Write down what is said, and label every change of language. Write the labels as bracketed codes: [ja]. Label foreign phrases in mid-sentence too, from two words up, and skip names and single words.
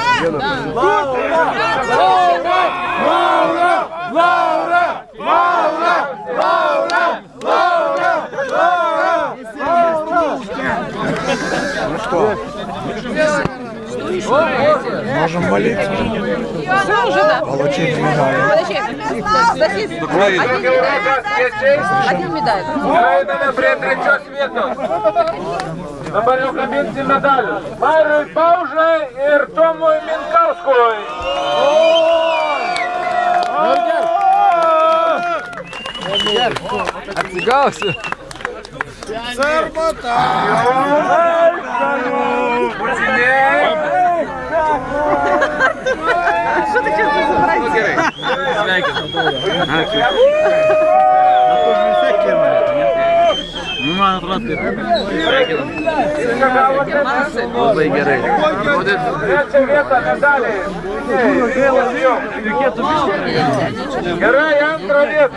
[ru] Ну что? Можем молиться. Все уже, да? Получить медаль. Подожди. Один медаль. [lt] Einame prie trečios vietos. Dabar jau kabinsim medalius. Mariui Paužai ir Tomui Minkauskui. Atsigausiu. Sarmata. [ru] Что ты сейчас забираешь? [lt] Nu, man atrodo, taip. Labai gerai. Trečia vieta medaliai. Gerai, antrą vietą.